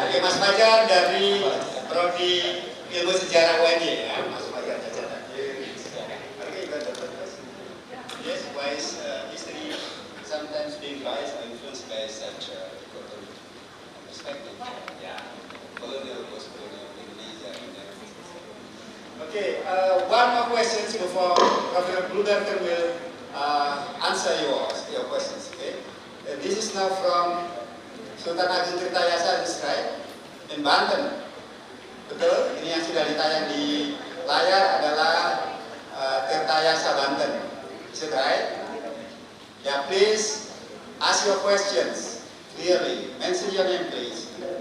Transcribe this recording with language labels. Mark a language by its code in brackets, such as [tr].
[id] Oke, Mas Fajar dari Prodi Ilmu Sejarah UNY ya. Mas Fajar Fajar. [en] Oke, yes, why is history sometimes being biased or influenced by such perspective? Yeah, colonial, post-colonial, Indonesia. Okay, one more question before Professor Bluderton will answer your questions. Okay, this is now from Sultan Agung Tirtayasa in Banten. [id] Betul, ini yang sudah ditayang di layar adalah Tirtayasa Banten. [en] Is it right? Yeah, please ask your questions clearly. Mention your name, please.